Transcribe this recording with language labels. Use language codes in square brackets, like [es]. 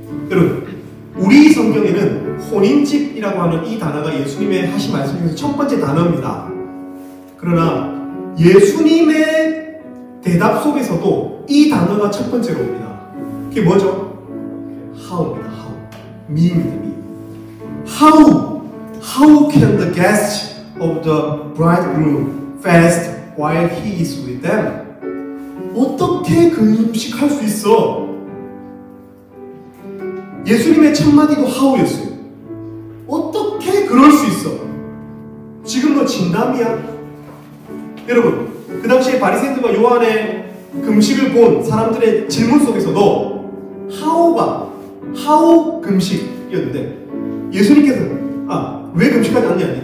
[ko] 여러분, 우리 성경에는 혼인집이라고 하는 이 단어가 예수님의 하신 말씀 중에서 첫 번째 단어입니다. 그러나 예수님의 대답 속에서도 이 단어가 첫 번째로 옵니다. 그게 뭐죠? how입니다. me입니다. [en] How can the guests of the bridegroom fast while he is with them? [ko] 어떻게 금식할 수 있어? 예수님의 첫 마디도 how였어요. 어떻게 그럴 수 있어? 지금 너 진담이야? 여러분, 그 당시에 바리새인들과 요한의 금식을 본 사람들의 질문 속에서도 how 금식이었는데 예수님께서 왜 금식하지 않냐?